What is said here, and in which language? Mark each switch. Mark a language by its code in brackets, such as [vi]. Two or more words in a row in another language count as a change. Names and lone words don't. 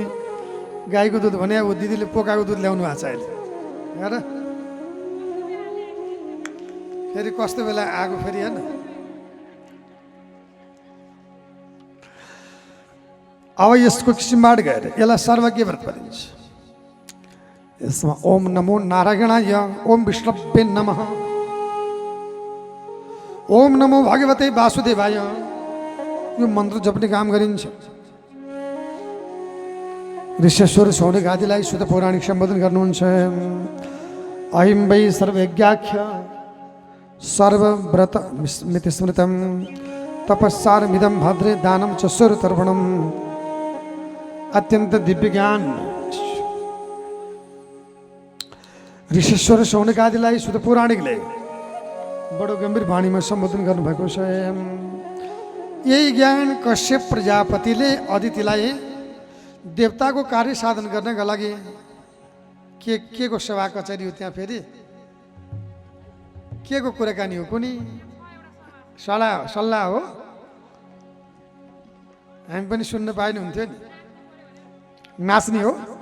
[ne] गाईको दुध भने अब दिदीले पोकाको दुध ल्याउनु भएको छ अहिले, हेर फेरि कस्तो बेला आएको फेरि हेर्न। अब यसको किसिमबाट गएर यसलाई सर्वज्ञ व्रत भनिन्छ। यसमा [sa] ओम नमो नारायणाय, ओम विष्णवे नमः, ओम नमो भगवते वासुदेवाय, [ne] यो मन्त्र जप्ने काम गरिन्छ। ऋषेश्वर सौनक आदिलाई शुद्ध पौराणिक सम्बोधन गर्नुहुन्छ। [sa] अहिं वै सर्वयज्ञाख्य सर्वव्रत मिति स्मृतम तपस्सारमिदं भद्रे दानं च स्वरूतर्पणम। [ne] अत्यन्त दिव्य ज्ञान ऋषेश्वर सौनक आदिलाई शुद्ध पौराणिकले बडो गम्भीर वाणीमा सम्बोधन गर्नुभएको छ। यही ज्ञान कश्यप प्रजापतिले अदितिलाई देवताको कार्य साधन गर्नका लागि के को सेवा कचेरी हो, त्यहाँ फेरि के को कुराकानी हो, कुनै सल्लाह हो, हामी पनि सुन्न पाइनु हुन्थ्यो नि, नाच्ने हो।